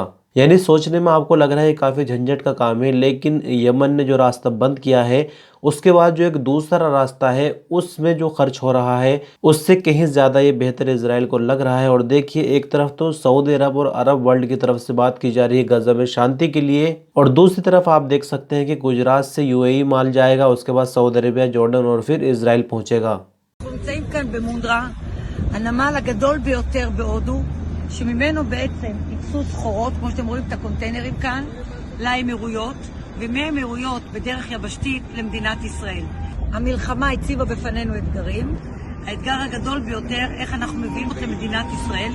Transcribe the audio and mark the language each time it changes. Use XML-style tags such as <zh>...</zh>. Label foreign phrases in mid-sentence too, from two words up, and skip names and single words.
<hi>यानी सोचने में आपको लग रहा है काफ़ी झंझट का काम है, लेकिन यमन ने जो रास्ता बंद किया है उसके बाद जो एक दूसरा रास्ता है उसमें जो खर्च हो रहा है उससे कहीं ज़्यादा ये बेहतर इजराइल को लग रहा है। और देखिए एक तरफ तो सऊदी अरब और अरब वर्ल्ड की तरफ से बात की जा रही है गजा में शांति के लिए, और दूसरी तरफ आप देख सकते हैं कि गुजरात से यूएई माल जाएगा, उसके बाद सऊदी अरबिया, जॉर्डन और फिर इजराइल पहुंचेगा।</hi> <he>נמצאים כאן במונדרה, הנמל הגדול ביותר בהודו, שממנו בעצם ייצאו סחורות, כמו שאתם רואים את הקונטיינרים כאן, לאמירויות, ומהאמירויות בדרך יבשתית למדינת ישראל. המלחמה הציבה בפנינו אתגרים. האתגר הגדול ביותר, איך אנחנו מביאים לכם מדינת ישראל.</he>